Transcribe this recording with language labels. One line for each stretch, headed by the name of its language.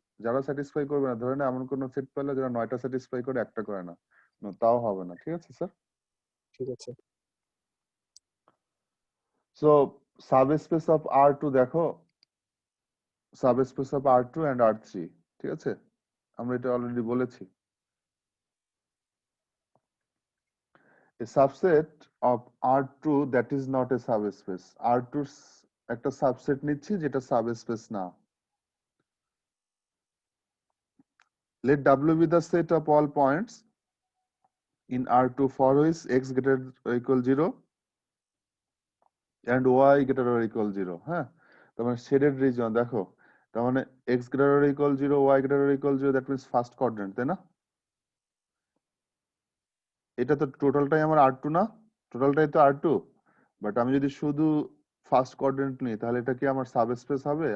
Bangla: যারা স্যাটিসফাই করবে না, ধরে না এমন কোন সেট পেলে যারা 9টা স্যাটিসফাই করে, একটা করে না, তাও হবে না, ঠিক আছে স্যার? ঠিক আছে। সো সাবস্পেস অফ R2 দেখো, subspace of R2 and R3, ঠিক আছে? আমরা এটা অলরেডি বলেছি।
English: A subset of R2 that is not a subspace,
Bangla: R2 একটা সাবসেট নিচ্ছি যেটা সাবস্পেস না।
English: Let W be the set of all points in R2 for which x greater or equal 0 and y greater or equal 0, হ্যাঁ?
Bangla: তার মানে shaded reason দেখো, তার মানে
English: x greater or equal 0, y greater or equal 0,
Bangla: that means first quadrant, তাই না? এটা তো টোটালটাই আমার R2 না? টোটালটাই তো R2, বাট আমি যদি শুধু ফার্স্ট কোয়াড্রেন্ট নিই, তাহলে এটা কি আমার সাবস্পেস হবে?